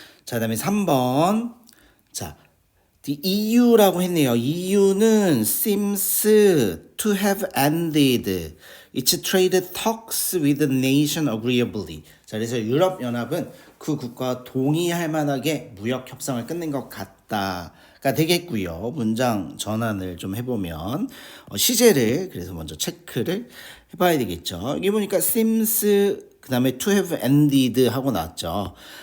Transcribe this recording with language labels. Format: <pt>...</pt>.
<ko>자, 그 다음에 3번 자, the EU라고 했네요.</ko> <en>EU는 seems to have ended its trade talks with the nation agreeably.</en> <ko>자, 그래서 유럽연합은 그 국가와 동의할 만하게 무역 협상을 끝낸 것 같다가 되겠고요. 문장 전환을 좀 해보면 시제를 그래서 먼저 체크를 해봐야 되겠죠. 여기 보니까 seems 그 다음에</ko> <en>to have ended</en> <ko>하고 나왔죠.</ko>